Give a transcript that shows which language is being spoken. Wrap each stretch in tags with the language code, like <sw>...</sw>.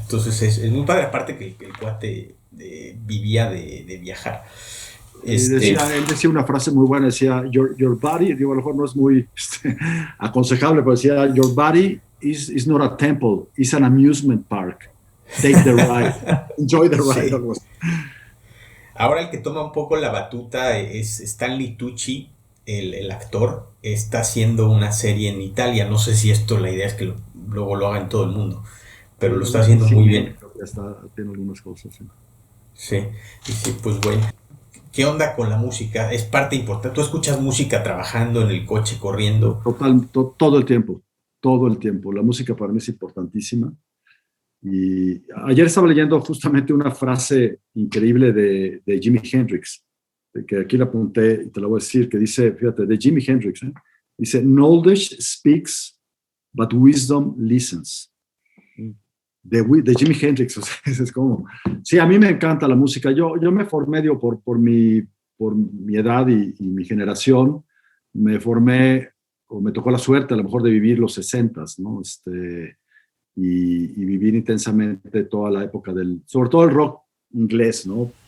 <es>Entonces es muy padre, aparte que el cuate vivía de viajar. Este, Él decía una frase muy buena, decía,</es> <en>your body,</en> <es>digo, a lo mejor no es muy aconsejable, pero decía,</es> <en>your body is not a temple, it's an amusement park. Take the ride, enjoy the ride.</en> <es>sí. Algo así. Ahora el que toma un poco la batuta es Stanley Tucci, el actor, está haciendo una serie en Italia. No sé si esto, la idea es que luego lo haga en todo el mundo, pero lo está haciendo muy Cine, bien. creo que ya está, tiene algunas cosas. Sí. Sí, y sí, pues bueno. ¿Qué onda con la música? Es parte importante. ¿Tú escuchas música trabajando en el coche, corriendo? Todo el tiempo, todo el tiempo. La música para mí es importantísima. Y ayer estaba leyendo justamente una frase increíble de Jimi Hendrix, que aquí la apunté y te la voy a decir, que dice, fíjate, de Jimi Hendrix, ¿eh? Dice,</es> <en>knowledge speaks, but wisdom listens.</en> <es>De Jimi Hendrix, o sea, es como, sí, a mí me encanta la música. Yo me formé, digo, por mi edad y mi generación, me formé, o me tocó la suerte a lo mejor de vivir los 60s, ¿no? Y vivir intensamente toda la época sobre todo el rock inglés, ¿no?</es>